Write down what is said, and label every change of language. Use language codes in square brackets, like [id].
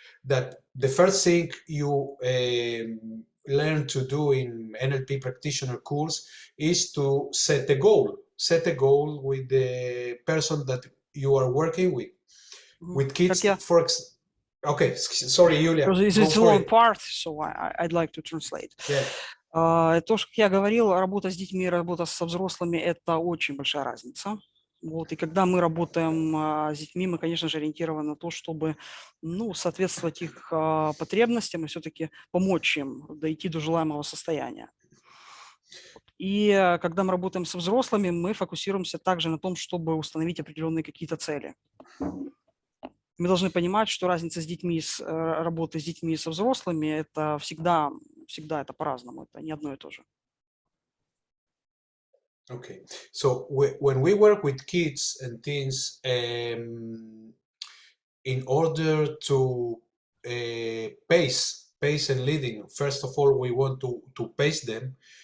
[en] That the first thing you learn to do in NLP practitioner course is to set a goal. Set a goal with the person that you are working with. With kids, okay, sorry, Yulia. It's a long part, so I'd like to translate. Yeah. [ru] То, что я говорил, работа с детьми, работа со взрослыми – это очень большая разница. Вот, и когда мы работаем с детьми, мы, конечно же, ориентированы на то, чтобы соответствовать их потребностям и все-таки помочь им дойти до желаемого состояния. И когда мы работаем со взрослыми, мы фокусируемся также на том, чтобы установить определенные какие-то цели. Мы должны понимать, что разница с детьми, работы с детьми и со взрослыми – это всегда это по-разному, это не одно и то же. [en] Okay, so when we work with kids and teens, in order to pace and leading, first of all, we want to pace them.